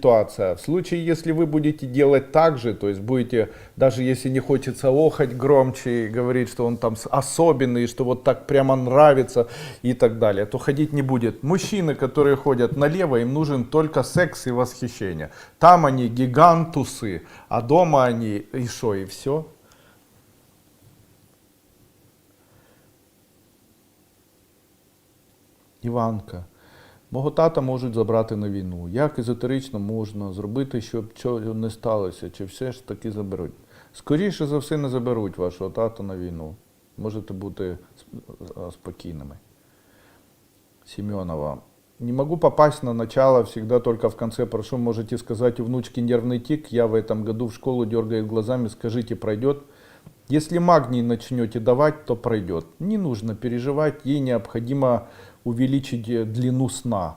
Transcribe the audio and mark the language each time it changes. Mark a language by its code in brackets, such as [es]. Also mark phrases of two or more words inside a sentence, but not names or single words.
[ru] В случае, если вы будете делать так же, то есть будете, даже если не хочется охать громче и говорить, что он там особенный, что вот так прямо нравится и так далее, то ходить не будет. Мужчины, которые ходят налево, им нужен только секс и восхищение. Там они гигантусы, а дома они и шо, и все. [uk] Іванка. Мого тата можуть забрати на війну. Як езотерично можна зробити, щоб цього не сталося? Чи все ж таки заберуть? Скоріше за все не заберуть вашого тата на війну. Можете бути спокійними. [ru] Семенова. Не могу попасть на начало, всегда только в конце. Прошу, можете сказать, у внучки нервный тик. Я в этом году в школу дергает глазами. Скажите, пройдет? Если магний начнете давать, то пройдет. Не нужно переживать, ей необходимо увеличить длину сна.